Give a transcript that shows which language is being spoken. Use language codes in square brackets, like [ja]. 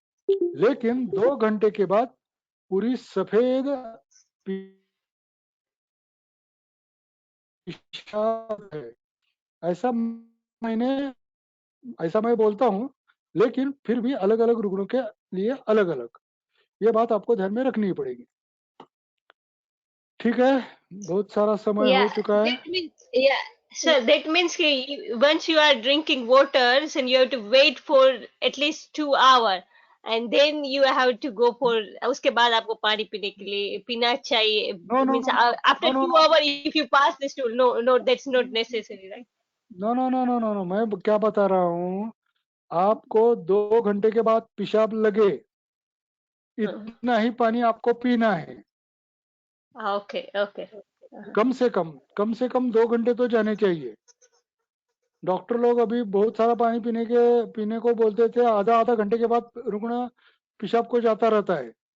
[hi] लेकिन 2 घंटे के बाद पूरी सफेद पेशाब है, ऐसा मैं बोलता हूँ। लेकिन फिर भी अलग अलग रुग्णों के लिए अलग अलग, ये बात आपको ध्यान में रखनी पड़ेगी। ठीक है, बहुत सारा समय हो चुका है। [en] that means, sir, that means once you are drinking water, then you have to wait for at least 2 hours, and then you have to go for, [hi] उसके बाद आपको पानी पीने के लिए पीना चाहिए। [en] No, means after 2 hours if you pass this to, no, that's not necessary, right? [hi] No, मैं क्या बता रहा हूँ, आपको 2 घंटे के बाद पेशाब लगे इतना ही पानी आपको पीना है। [en] Okay. [hi] कम से कम 2 घंटे तो जाने चाहिए। डॉक्टर लोग अभी बहुत सारा पानी पीने को बोलते थे, आधा आधा घंटे के बाद रुकना पेशाब को जाता रहता है।